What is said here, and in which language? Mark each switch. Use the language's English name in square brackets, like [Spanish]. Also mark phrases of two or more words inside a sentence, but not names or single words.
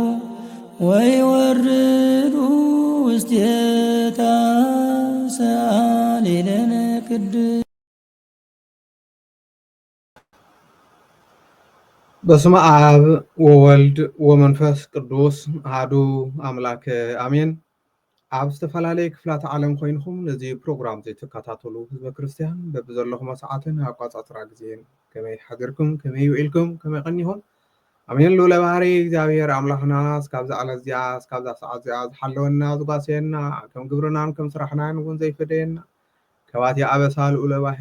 [Geez] ወይወርዱ ውስቴታ ሰአሊ ለነ ቅድስት። በስመ አብ ወወልድ ወመንፈስ ቅዱስ አሐዱ አምላክ አሜን። [Tigrinya] ኣብ ዝተፈላለየ ክፍላት ዓለም ኮይንኩም ነዚ ፕሮግራም ዘይተከታተሉ ህዝበ ክርስቲያን በብዘለኹም ሰዓትን ኣቋፃፅራ ግዜን ከመይ ሓገርኩም ከመይ ውዒልኩም ከመይ ቀኒኹም ኣሜን። ልዑለ ባህሪ እግዚኣብሔር ኣምላኽና እስካብ ዝዓለት እዚኣ እስካብዛ ሰዓት እዚኣ ዝሓለወና ዝጓስየና ከም ግብርናን ከም ስራሕናን እውን ዘይፈደየና ከባቲ ኣበሳ ልዑለ ባህሪ